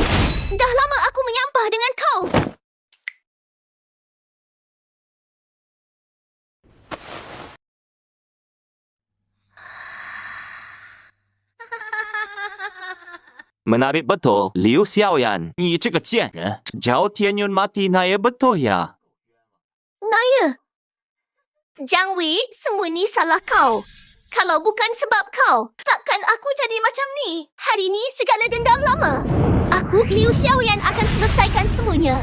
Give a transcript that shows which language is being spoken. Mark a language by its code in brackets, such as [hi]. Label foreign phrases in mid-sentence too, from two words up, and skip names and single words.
[ms] Dah lama aku menyampah dengan kau. Menarik betul, Liu Xiaoyan. [zh] Ni 这个贱人. [ms] Zhao Tianyun mati na betul ya. Naya. Jiang Wei, semua ni salah kau. Kalau bukan sebab kau, takkan aku jadi macam ni. Hari ni segala dendam lama. Aku, Liu Xiaoyan, akan selesaikan semuanya.